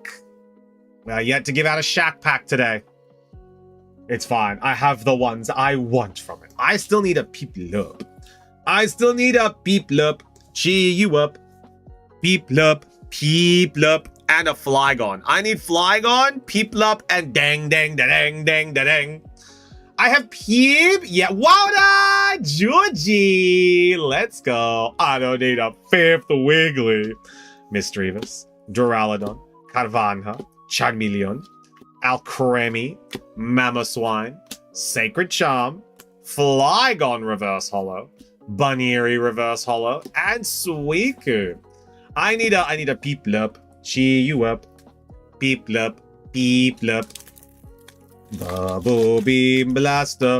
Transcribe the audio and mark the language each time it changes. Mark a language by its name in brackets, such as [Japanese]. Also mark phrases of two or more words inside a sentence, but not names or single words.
[English] Well, yet to give out a Shack pack today. It's fine. I have the ones I want from it. I still need a Peeplup. I still need a Peeplup. Cheer you up. Peeplup. Peeplup. And a Flygon. I need Flygon, Peeplup, and dang, dang, da dang, dang, da dang. I have Peep. Yeah. Wowda. Georgie. Let's go. I don't need a fifth Wiggly. Misdreavus. Duraludon. Carvanha. Charmeleon. Alcremie, Mamoswine, Sacred Charm, Flygon Reverse Hollow, Buneary Reverse Hollow, and Suicune. I need a Peeplup. Cheer you up. Peeplup. Peeplup. Bubble Beam Blaster.